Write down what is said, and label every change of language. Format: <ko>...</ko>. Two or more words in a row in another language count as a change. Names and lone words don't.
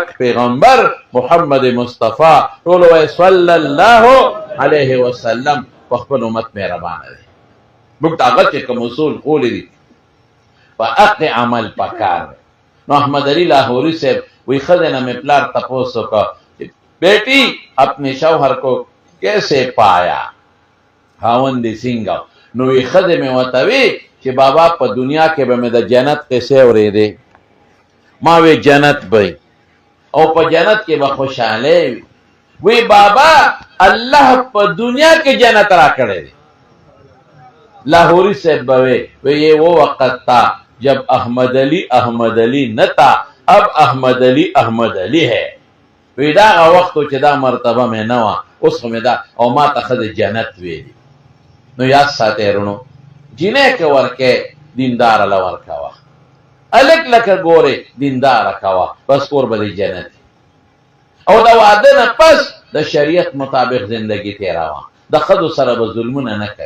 <ps>پیغمبر محمد مصطفی ټول وایي</ps> <ar>صلی الله علیه وسلم</ar> <ps>په خپل امت مهربانه دی موږ ته هغه چې کوم اصول ښوولي دي په حق عمل پکار دی نو احمد علی لاہوری صاحب وی ښځې نه مې پلار تپوس وکړه</ps> <ur>بیٹی اپنے شوہر کو کیسے پایا</ur> <ps>خاوند دې څنګه نو وی ښځې مې ورته وی چې بابا په دنیا کې به مې د جنت قصې اورېدې ما وی جنت به او په جنت کې به خوشحالی وي وی بابا الله په دنیا کې جنت را کړی دی</ps> <ur>لاہوری صاحب به وی یہ وہ وقت تھا جب احمد علی نہ تھا اب احمد علی ہے وی</ur> <ps>دا هغه وخت چې دا مرتبه مې نه وه اوس خو مې دا او ما ته ښځې جنت ویلي نو یاد ساتئ رونو جینۍ که ورکې دینداره له ورکوه هلک لکه ګورې دینداره کوه بس کور به دې جنت او د واده نه پس د شریعت مطابق زندگی تېروه د ښځو سره به ظلمونه نه کوي.</ps>